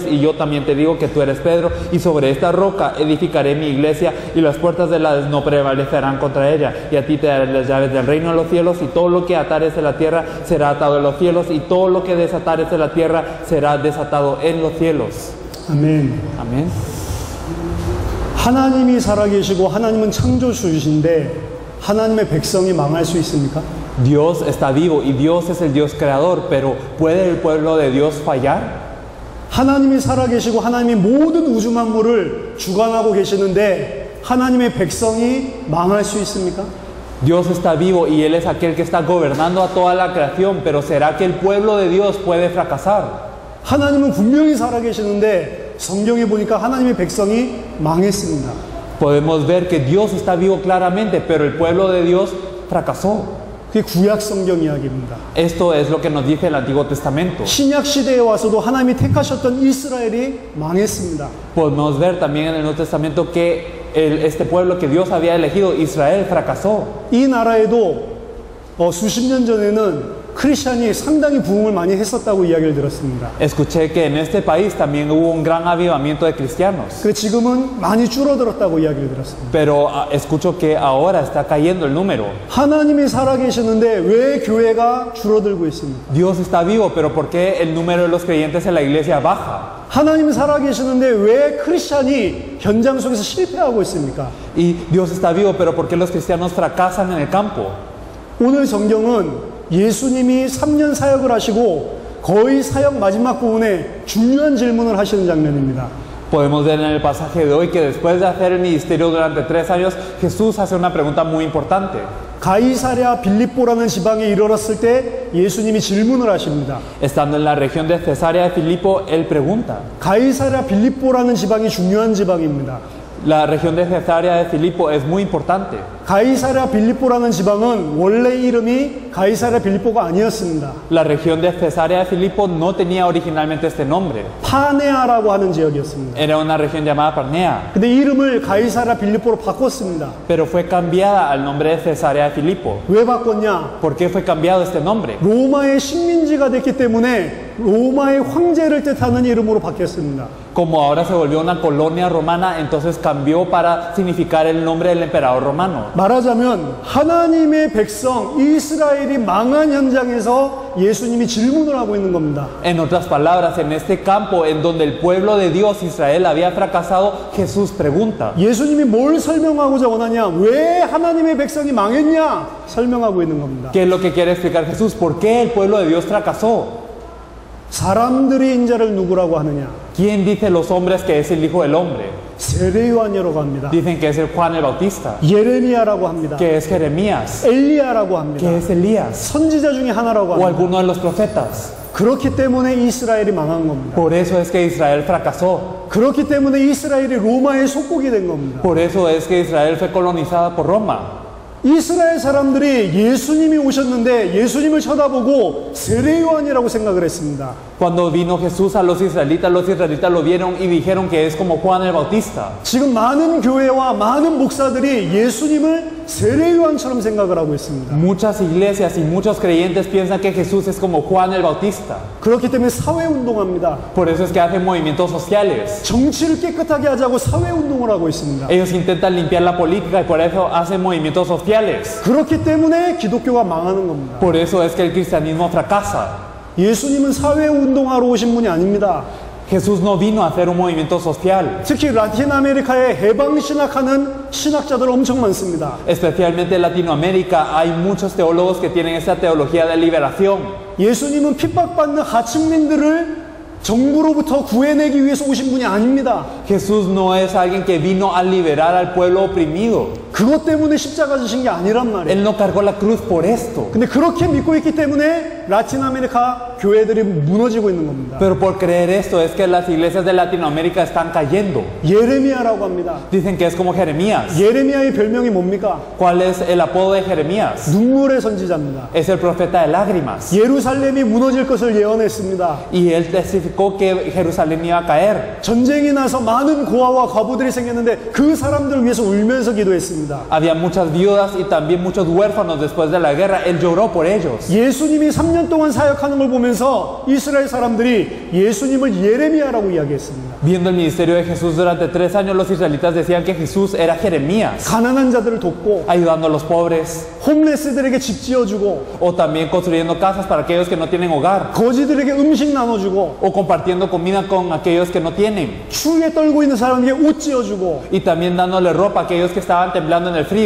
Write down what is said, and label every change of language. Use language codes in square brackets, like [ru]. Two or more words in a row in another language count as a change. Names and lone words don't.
[es] Y yo también te digo que tú eres Pedro, y sobre esta roca edificaré mi iglesia, y las puertas del Hades no prevalecerán contra ella. Y a ti te daré las llaves del reino de los cielos, y todo lo que atares en la tierra será atado en los cielos, y todo lo que desatares en la tierra será desatado en los cielos. [ko] 아멘. [es] Amén. [ko] 하나님이 살아계시고 하나님은 창조주이신데 하나님의 백성이 망할 수 있습니까? [es] Dios está vivo y Dios es el Dios creador, pero ¿puede el pueblo de Dios fallar? [ko] 하나님이 살아계시고 하나님이 모든 우주 만물을 주관하고 계시는데 하나님의 백성이 망할 수 있습니까? [es] Dios está vivo y Él es aquel que está gobernando a toda la creación, pero ¿será que el pueblo de Dios puede fracasar? [ko] 하나님은 분명히 살아계시는데 성경에 보니까 하나님의 백성이 망했습니다. [es] Podemos ver que Dios está vivo claramente, pero el pueblo de Dios fracasó. [ko] 그게 구약 성경 이야기입니다. [es] Esto es lo que nos dice el Antiguo Testamento. [ko] 신약 시대에 와서도 하나님이 택하셨던 이스라엘이 망했습니다. [es] Podemos ver también en el Nuevo Testamento que este pueblo que Dios había elegido, Israel, fracasó. [ko] 이 나라에도 수십 년 전에는 크리스천이 상당히 부흥을 많이 했었다고 이야기를 들었습니다. [es] Escuché que en este país también hubo un gran avivamiento de cristianos, [ko] 그 지금은 많이 줄어들었다고 이야기를 들었습니다. [es] pero escucho que ahora está cayendo el número. [ko] 하나님이 살아계시는데 왜 교회가 줄어들고 있습니까? [es] Dios está vivo, pero ¿por qué el número de los creyentes en la iglesia baja? [ko] 하나님이 살아계시는데 왜 크리스천이 현장 속에서 실패하고 있습니까? [es] Y Dios está vivo, pero ¿por qué los cristianos fracasan en el campo? [ko] 오늘 성경은 예수님이 3년 사역을 하시고 거의 사역 마지막 부분에 중요한 질문을 하시는 장면입니다. [es] Podemos ver en el pasaje de hoy que después de hacer el ministerio durante 3 años, Jesús hace una pregunta muy importante. [ko] 가이사랴 빌립보라는 지방에 이르렀을 때 예수님이 질문을 하십니다. [es] Estando en la región de Cesarea de Filipo, él pregunta. [ko] 가이사랴 빌립보라는 지방이 중요한 지방입니다. [es] La región de Cesarea de Filipo es muy importante. [ko] 가이사랴 빌립보라는 지방은 원래 이름이 가이사랴 빌립보가 아니었습니다. [es] La región de Cesarea de Filipo no tenía originalmente este nombre. [ko] 파네아라고 하는 지역이었습니다. [es] Era una región llamada Parnea, [ko] 근데 이름을 가이사랴 빌립보로 바꿨습니다. [es] pero fue cambiada al nombre de Cesarea de Filipo. [ko] 왜 바꿨냐? [es] ¿Por qué fue cambiado este nombre? [ko] 로마의 식민지가 됐기 때문에 로마의 황제를 뜻하는 이름으로 바뀌었습니다. [es] Como ahora se volvió una colonia romana, entonces cambió para significar el nombre del emperador romano. [ko] 말하자면 하나님의 백성 이스라엘이 망한 현장에서 예수님이 질문을 하고 있는 겁니다. En otras palabras, en este campo en donde el pueblo de Dios, Israel, había fracasado, Jesús pregunta. 예수님이 뭘 설명하고자 원하냐? 왜 하나님의 백성이 망했냐? 설명하고 있는 겁니다. [es] ¿Qué es lo que quiere explicar Jesús? ¿Por qué el pueblo de Dios fracasó? [ko] 사람들이 인자를 누구라고 하느냐? [es] ¿Quién dice los hombres que es el Hijo del Hombre? [ko] 세례요한이라고 합니다. [es] Dicen que es el Juan el Bautista, [ko] 예레미야라고 합니다. [es] que es Jeremías, [ko] 엘리야라고 합니다. [es] que es Elías, [ko] 선지자 중에 하나라고 o 합니다. [es] alguno de los profetas. [ko] 그렇기 때문에 이스라엘이 망한 겁니다. [es] Por eso es que Israel fracasó. [ko] 그렇기 때문에 이스라엘이 로마의 속국이 된 겁니다. [es] Por eso es que Israel fue colonizada por Roma. [ko] 이스라엘 사람들이 예수님이 오셨는데 예수님을 쳐다보고 세례요한이라고 생각을 했습니다. [es] Cuando vino Jesús a los israelitas lo vieron y dijeron que es como Juan el Bautista. [ko] 지금 많은 교회와 많은 목사들이 예수님을 세례요한처럼 생각을 하고 있습니다. [es] Muchas iglesias y muchos creyentes piensan que Jesús es como Juan el Bautista. [ko] 그렇기 때문에 사회운동합니다. [es] Por eso es que hacen movimientos sociales. [ko] 정치를 깨끗하게 하자고 사회운동을 하고 있습니다. [es] Ellos intentan limpiar la política y por eso hacen movimientos sociales. [ko] 그렇기 때문에 기독교가 망하는 겁니다. [es] Por eso es que el cristianismo fracasa. [ko] 예수님은 사회운동하러 오신 분이 아닙니다. [es] Jesús no vino a hacer un movimiento social. [ko] 특히 라틴 아메리카에 해방신학하는 신학자들 엄청 많습니다. [es] Especialmente en Latinoamérica hay muchos teólogos que tienen esta teología de liberación. [ko] 예수님은 핍박받는 하층민들을 정부로부터 구해내기 위해서 오신 분이 아닙니다. [es] Jesús no es alguien que vino a liberar al pueblo oprimido. [ko] 그것 때문에 십자가 지신 게 아니란 말이에요. [es] Él no cargó la cruz por esto. [ko] 근데 그렇게 믿고 있기 때문에 라틴 아메리카 교회들이 무너지고 있는 겁니다. [es] Pero por creer esto es que las iglesias de Latinoamérica están cayendo. [ko] 예레미야라고 합니다. [es] Dicen que es como Jeremías. [ko] 예레미야의 별명이 뭡니까? [es] ¿Cuál es el apodo de Jeremías? [ko] 눈물의 선지자입니다. [es] Es el profeta de lágrimas. [ko] 예루살렘이 무너질 것을 예언했습니다. [es] Y él testificó que Jerusalén iba a caer. [ko] 전쟁이 나서 많은 고아와 과부들이 생겼는데 그 사람들을 위해서 울면서 기도했습니다. [es] Había muchas viudas y también muchos huérfanos después de la guerra. Él lloró por ellos. [ko] 예수님이 3년 동안 사역하는 걸 보면서 이스라엘 사람들이 예수님을 예레미야라고 이야기했습니다. [es] Viendo el ministerio de Jesús durante 3 años, los israelitas decían que Jesús era Jeremías, [ko] 가난한 자들을 돕고 [es] ayudando a los pobres, [ko] 홈레스들에게 집 지어주고 [es] o también construyendo casas para aquellos que no tienen hogar, [ko] 거지들에게 음식 나눠주고 [es] o compartiendo comida con aquellos que no tienen, [ko] 추위에 떨고 있는 사람에게 옷 지어주고. [es] y también dándole ropa a aquellos que estaban temblando en el frío.